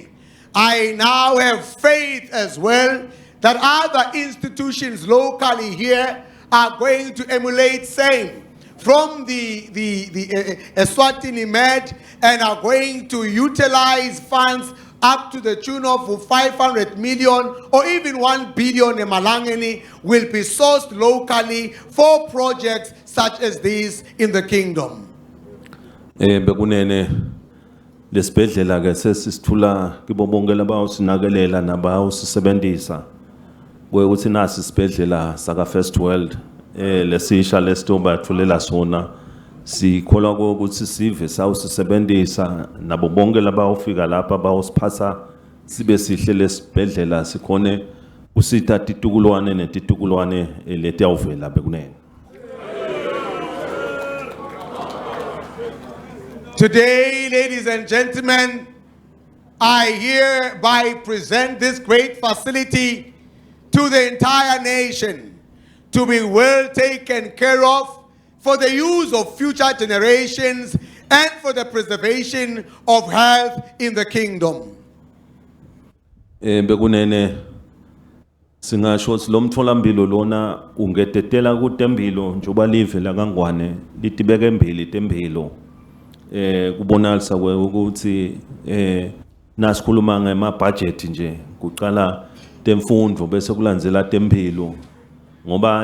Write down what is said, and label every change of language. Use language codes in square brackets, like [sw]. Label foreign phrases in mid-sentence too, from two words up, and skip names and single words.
[en] I now have faith as well that other institutions locally here are going to emulate same from the Eswatini Med and are going to utilize funds up to the tune of 500 million or even 1 billion emalangeni will be sourced locally for projects such as these in the kingdom. [ss] Bekunene lesibhedlela ke sesithula kibo bonke labawusinakelela nabawusisebenzisa ukuthi nasi isibhedlela saka [en] First World [ss] lesisha lesitoba thulela sona sikholwa ukuthi sive sawusebenzisa nabo bonke labawufika lapha bawusiphatha sibe sihle lesibhedlela sikhone usitha titukulwane netitukulwane letiyawuvela bekunene. [en] Today, ladies and gentlemen, I hereby present this great facility to the entire nation to be well taken care of for the use of future generations and for the preservation of health in the kingdom. [ss] Bekunene singasho lo mtholampilo lona ungetetela kutembilo njoba live la kaNgwane litibeke embili tembilo kubonalisa ukuthi nasikhuluma ngema budget nje kuqala temfundo bese kulandzela tempilo ngoba